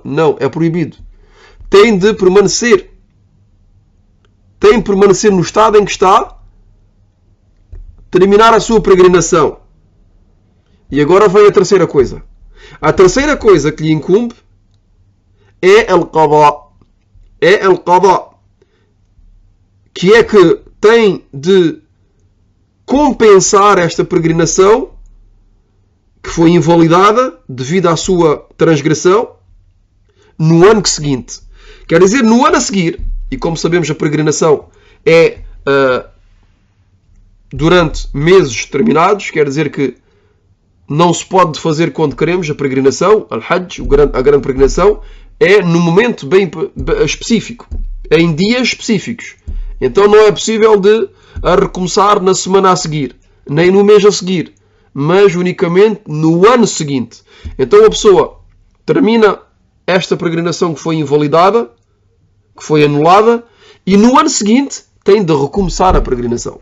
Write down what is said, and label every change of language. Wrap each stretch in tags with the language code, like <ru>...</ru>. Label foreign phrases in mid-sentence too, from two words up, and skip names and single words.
<pt>Não, é proibido. Tem de permanecer. Tem de permanecer no estado em que está, terminar a sua peregrinação. E agora vem a terceira coisa. A terceira coisa que lhe incumbe é al-qada. É al-qada. Que é que tem de compensar esta peregrinação que foi invalidada devido à sua transgressão no ano seguinte. Quer dizer, no ano a seguir, e como sabemos a peregrinação é durante meses determinados, quer dizer que não se pode fazer quando queremos a peregrinação, al-Hajj, a grande peregrinação, é no momento bem específico, em dias específicos. Então não é possível de recomeçar na semana a seguir, nem no mês a seguir, mas unicamente no ano seguinte. Então a pessoa termina esta peregrinação que foi invalidada, que foi anulada, e no ano seguinte tem de recomeçar a peregrinação.</pt>